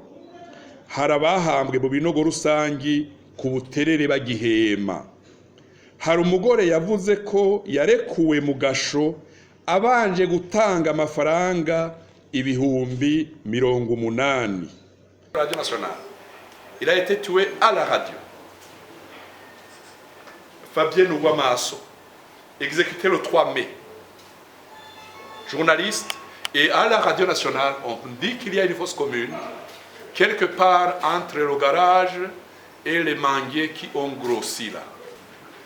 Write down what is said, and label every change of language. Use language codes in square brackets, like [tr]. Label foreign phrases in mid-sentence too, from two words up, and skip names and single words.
[rn] Hari abahambwe mu binogo rusangi ku Buterere bagihema. Hari umugore yavuze ko yarekuwe mu gasho abanje gutanga amafaranga ibihumbi 80. [fr] Radio Nationale. Il a été tué à la radio. Fabien Ouamasso, exécuté le 3 mai. Journaliste, et à la Radio Nationale, on dit qu'il y a une fosse commune, quelque part entre le garage et les manguiers qui ont grossi là.